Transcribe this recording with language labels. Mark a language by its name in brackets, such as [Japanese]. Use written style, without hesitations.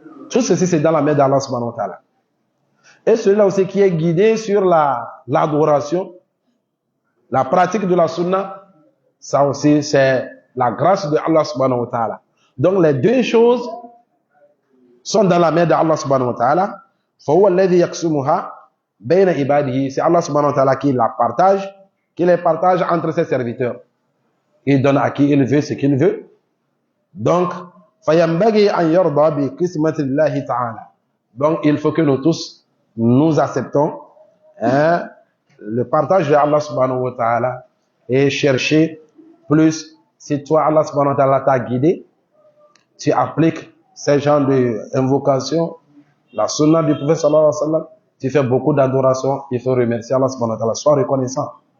[French] Tout ceci, c'est dans la main d'Allah subhanahu wa ta'ala. Et celui-là aussi qui est guidé sur l'adoration, la pratique de la sunna, ça aussi, c'est la grâce de Allah subhanahu wa ta'ala. Donc, les deux choses sont dans la main d'Allah subhanahu wa ta'ala. [Arabic] فَهُوَ الَّذِي يَقْسُمُهَا بَيْنَ عِبَادِهِ. [French] C'est Allah subhanahu wa ta'ala qui la partage, qui les partage entre ses serviteurs. Il donne à qui il veut ce qu'il veut. Donc, [Arabic] فَيَنْبَغِي أَنْ يَرْضَى بِقِسْمَةِ اللَّهِ تَعَالَى. [French] Donc, il faut que nous tous, nous acceptons le partage de Allah subhanahu wa ta'ala et chercher plus. Si toi, Allah subhanahu wa ta'ala t'a guidé, tu appliques ces genres d'invocations, la sunna du prophète sallallahu alayhi wa sallam, tu fais beaucoup d'adoration, il faut remercier Allah subhanahu wa ta'ala, sois reconnaissant.